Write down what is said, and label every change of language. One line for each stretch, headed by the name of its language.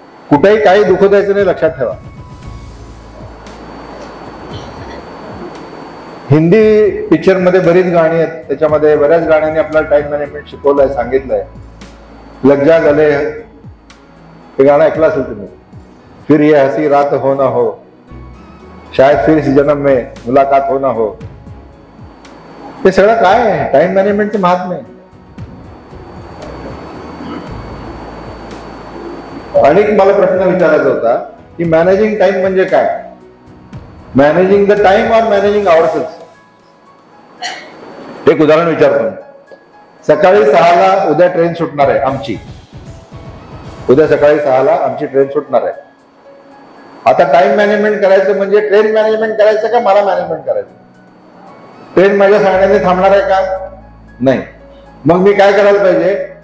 Marathi: कुठेही काही दुखू द्यायचं नाही, लक्षात ठेवा। हिंदी पिक्चर मध्ये बरीच गाणी आहेत, त्याच्यामध्ये बऱ्याच गाण्यांनी आपल्याला टाइम मॅनेजमेंट शिकवलंय, सांगितलंय।
Hindi: लग जा गले
Marathi: हे गाणं ऐकलं असेल तुम्ही।
Hindi: फिर ये हसी रात हो ना हो, शायद फिर इस जन्म में मुलाकात हो ना हो।
Marathi: हे सगळं काय आहे? टाइम मॅनेजमेंटचं महात्म्य आहे। आणि मला प्रश्न विचारायचा होता की मॅनेजिंग टाइम म्हणजे काय?
English: Managing the time और managing ourselves.
Marathi: एक उदाहरण विचारतो मी। सकाळी 6ला उद्या ट्रेन सुटणार आहे आमची, उद्या सकाळी 6ला आमची ट्रेन सुटणार आहे। आता टाइम मॅनेजमेंट करायचं म्हणजे ट्रेन मॅनेजमेंट करायचं का मला मॅनेजमेंट करायचं? ट्रेन माझ्या सांगण्याने थांबणार आहे का? नाही। मग मी काय करायला पाहिजे?